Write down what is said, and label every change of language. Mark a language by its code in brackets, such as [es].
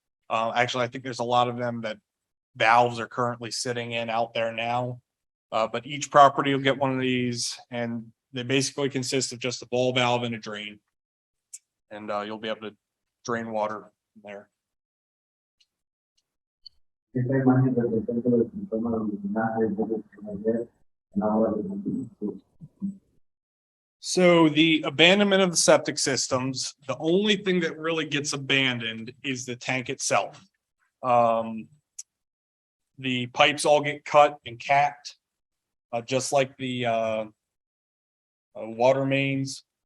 [en] Actually, I think there's a lot of them that valves are currently sitting in out there now. But each property will get one of these, and they basically consist of just a ball valve and a drain. And you'll be able to drain water from there. [es] Esta imagen representa el sistema de drenaje de agua de. [en] So the abandonment of the septic systems, the only thing that really gets abandoned is the tank itself. The pipes all get cut and capped, just like the water mains.